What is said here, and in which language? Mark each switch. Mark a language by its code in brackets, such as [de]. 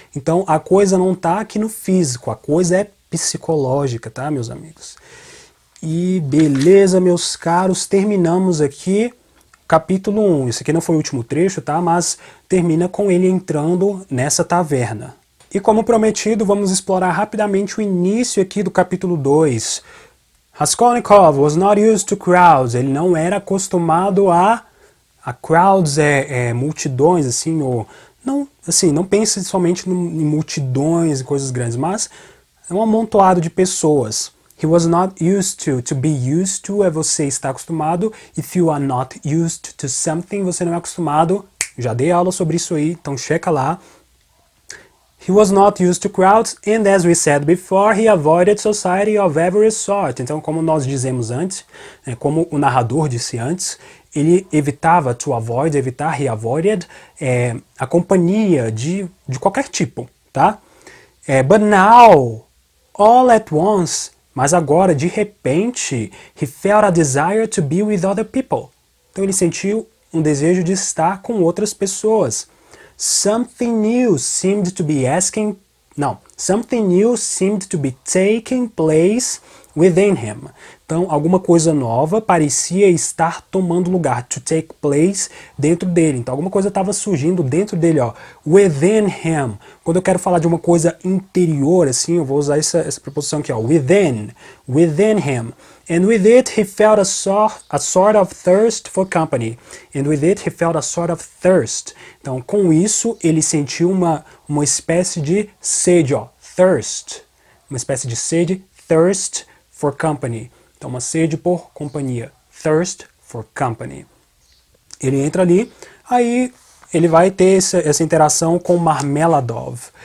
[pt] Então a coisa não está aqui no físico, a coisa é psicológica, tá, meus amigos? E beleza, meus caros, terminamos aqui capítulo 1. Esse aqui não foi o último trecho, tá? Mas termina com ele entrando nessa taverna. E como prometido, vamos explorar rapidamente o início aqui do capítulo 2. [en] Raskolnikov was not used to crowds. [pt] Ele não era acostumado a crowds, multidões, assim, ou não pense somente em multidões e coisas grandes, mas é um amontoado de pessoas. [en] He was not used to be used to [pt] é você estar acostumado. [en] If you are not used to something, [pt] você não é acostumado. Já dei aula sobre isso aí, então checa lá. [en] He was not used to crowds, and as we said before, he avoided society of every sort. [pt] Então, como nós dizemos antes, como o narrador disse antes, ele evitava, [en] to avoid, [pt] evitar, [en] he avoided, [pt] a companhia de qualquer tipo, tá? [en] But now, all at once, [pt] mas agora, de repente, [en] he felt a desire to be with other people. [pt] Então ele sentiu um desejo de estar com outras pessoas. [en] Something new seemed to be taking place within him. [pt] Então, alguma coisa nova parecia estar tomando lugar, [en] to take place, [pt] dentro dele. Então, alguma coisa estava surgindo dentro dele, ó, [en] within him. [pt] Quando eu quero falar de uma coisa interior, assim, eu vou usar essa preposição aqui, ó, [en] within him. And with it he felt a sort of thirst for company. And with it he felt a sort of thirst. [pt] Então, com isso, ele sentiu uma espécie de sede, ó, thirst. Uma espécie de sede, [en] thirst for company. [pt] Então, uma sede por companhia. [en] Thirst for company. [pt] Ele entra ali, aí ele vai ter essa interação com Marmeladov.